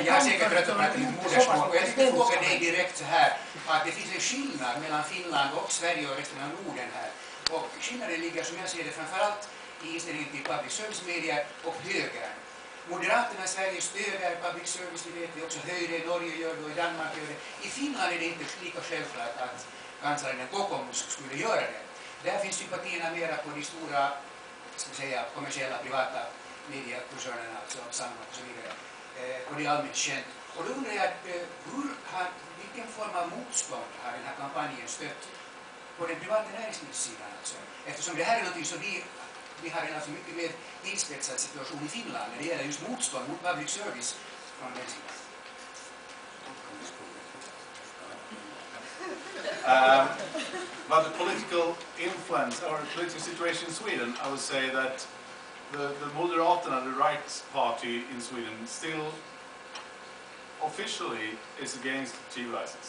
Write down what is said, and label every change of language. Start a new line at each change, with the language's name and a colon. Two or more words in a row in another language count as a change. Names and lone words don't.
Swedish: Jag är säker för att de pratar lite modersmål och jag tänkte fråga dig direkt så här att det finns en skillnad mellan Finland och Sverige och resten av Norden här. Och skillnaden ligger som jag ser det framförallt i inställningen till
English: public service
Swedish: media och högern. Moderaterna i Sverige stöder public service, det vet vi också, högre, Norge gör det och Danmark gör det. I Finland är det inte lika självklart att kansallinen kokoomus skulle göra det. Där finns sympatierna mera på de stora, ska säga, kommersiella privata mediekoncernerna, alltså Sanna och så vidare. Och det är allmänt känt. Och då undrar jag, vilken form av motstånd har den här kampanjen stött på den privata näringslivssidan? Alltså? Eftersom det här är något som vi har en alltså mycket mer tillspetsad situation i Finland när det gäller just motstånd mot
English: public service
Swedish: från den sidan.
English: About the political influence or political situation in Sweden, I would say that the Moderaterna, the right party in Sweden, still officially is against TV license.